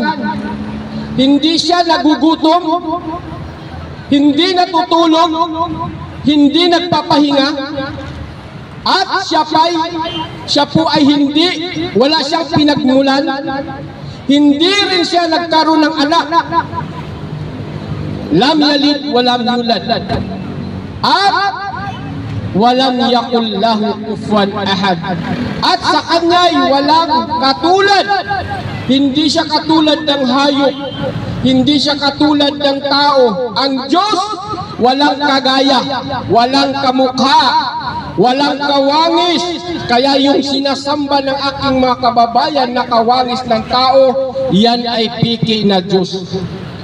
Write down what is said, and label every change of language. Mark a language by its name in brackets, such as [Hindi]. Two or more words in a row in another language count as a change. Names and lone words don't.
[Filipino] Hindi siya nagugutom, hindi natutulog, hindi nagpapahinga, at siya po ay hindi, wala siyang pinagmulan, hindi rin siya nagkaroon ng anak. [Arabic] لم يلد ولم يولد, at ولم يكن له كفوا أحد. [Filipino] At sa kanya'y walang katulad. Hindi siya katulad ng hayop, hindi siya katulad ng tao. Ang Diyos walang kagaya, walang kamukha, walang kawangis. Kaya yung sinasamba ng aking mga kababayan na kawangis ng tao, yan ay piki na Diyos.